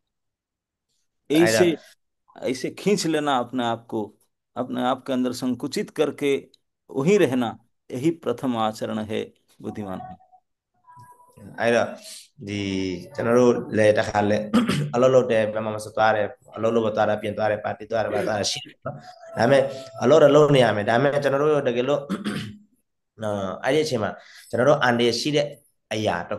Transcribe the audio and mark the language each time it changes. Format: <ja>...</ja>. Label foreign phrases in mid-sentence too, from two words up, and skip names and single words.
<my>အဲ့ဒါ</my> <hi>ऐसे ऐसे खींच लेना अपने आप को, अपने आप के अंदर संकुचित करके वही रहना, यही प्रथम आचरण है बुद्धिमान का।</hi> <my>အဲ့တော့ဒီကျွန်တော်တို့လည်းတစ်ခါလဲအလုပ်လုပ်တယ်ဘယ်မှာမစသွားတယ်အလုပ်လုပ်မသွားတာပြင်သွားတယ်ပါတီသွားတယ်ပါသွားတာရှိတယ်နော်ဒါပေမဲ့အလုပ်တော့လုပ်နေရမယ်ဒါပေမဲ့ကျွန်တော်တို့တကယ်လို့အဲ့ဒီအချိန်မှာကျွန်တော်တို့အန်ဒီရှိတဲ့အရာတစ်</my>